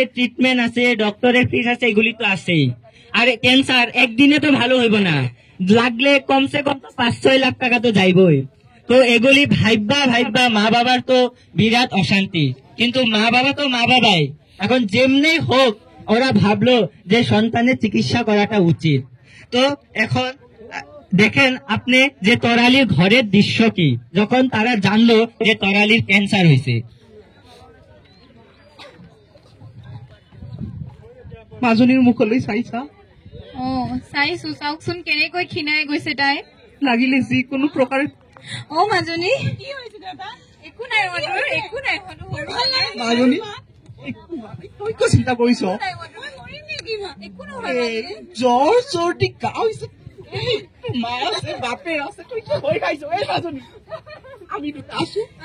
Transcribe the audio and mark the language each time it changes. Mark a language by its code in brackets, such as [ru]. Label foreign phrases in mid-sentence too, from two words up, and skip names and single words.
[bn] ট্রিটমেন্ট আছে ডক্টরের ফিস আছে এগুলি তো আছেই আর ক্যান্সার একদিনে তো ভালো হইব না লাগলে [hi] कम से कम [bn] 5-6 লাখ টাকা তো যাইবই তো এগুলি ভাইবা মা বাবার তো বিরাট অশান্তি কিন্তু মা বাবা তো মা বাবাই এখন যেমনি হোক ওরা ভাবলো যে সন্তানের চিকিৎসা করাটা উচিত তো এখন দেখেন আপনি যে তরালির ঘরের দৃশ্য কি যখন তারা জানলো যে তরালির ক্যান্সার হয়েছে [as] মাজনীৰ মুখলৈ চাইছা চাইছো চাওকচোন কেনেকৈ ক্ষীণাই গৈছে তাই লাগিলে যিকোনো প্ৰকাৰে মাজনী একো নাই মাজনী তই কিয় চিন্তা কৰিছ জ্বৰ চৰ্দি কাহ হৈছে মা আছে বাপে আছে তই কি ভয় খাইছ এই মাজনী আমি দুটা আছো